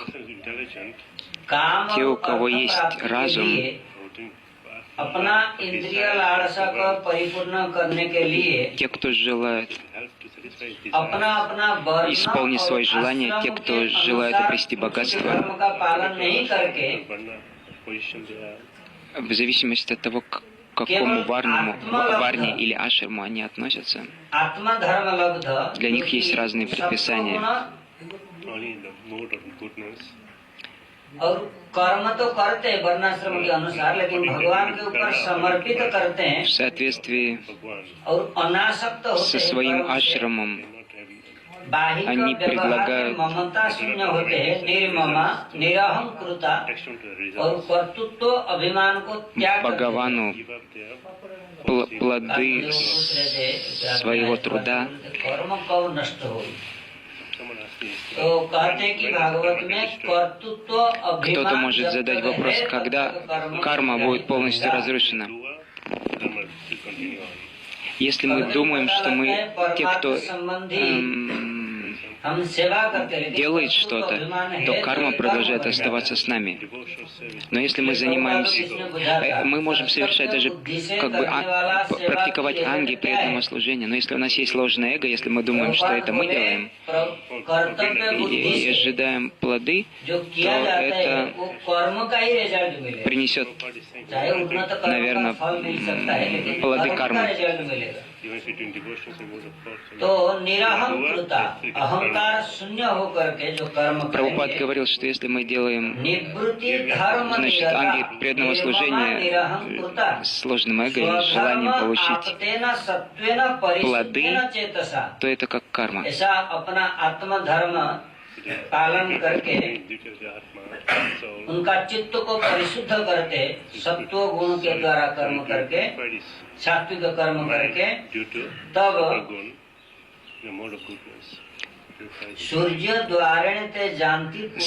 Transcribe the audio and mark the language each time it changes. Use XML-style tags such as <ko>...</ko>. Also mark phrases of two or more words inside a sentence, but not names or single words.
<ru>Те, у кого есть разум, те, кто желает исполнить свои желания, те, кто желает обрести богатство, в зависимости от того, к какому варне или ашраму они относятся, для них есть разные предписания.</ru> <hi>और कर्म तो करते हैं वर्णाश्रम के अनुसार, लेकिन भगवान के ऊपर समर्पित करते हैं</hi> <ru>в соответствии</ru> <hi>और अनासक्त होते</hi> <ru>со своим ашрамом. они предлагают</ru> <hi>ममता शून्य होते हैं, निर्ममा निरहंकृता और कर्तृत्व अभिमान को त्याग</hi> <ru>Бхагавану плоды своего труда.</ru> <hi>कर्म कब नष्ट हो। तो कहते हैं कि भागवत में कर्तृत्व अभिमान।</hi> <ru>Кто-то может задать вопрос, когда карма будет полностью разрушена. Если мы думаем, что мы те, кто делает что-то, то карма продолжает оставаться с нами. Но если мы занимаемся, мы можем совершать даже практиковать анги преданного служения. Но если у нас есть ложное эго, если мы думаем, что это мы делаем, и ожидаем плоды, то это принесет, наверное, плоды кармы.</ru> <hi>तो निरहंकृता अहंकार शून्य होकर के जो कर्म</hi> <ru>Прабхупад</ru> <hi>करेंगे,</hi> <ru>говорил, что если мы делаем,</ru> <hi>निवृत्ति धर्म</hi> <ru>значит, ангел преданного служения</ru> <hi>निरहंकृता</hi> <ru>с сложным эго или с желанием получить</ru> <sa>आपतेन सत्वेन परिशुद्धेन चेतसा,</sa> <ru>то это как карма.</ru> <hi>ऐसा अपना आत्म धर्म पालन करके उनका चित्त को परिशुद्ध करते, सत्व गुण के द्वारा कर्म करके, सात्विक कर्म करके, तब</hi> <sa>सूर्य द्वारेण ते जानती पुरुषं</sa>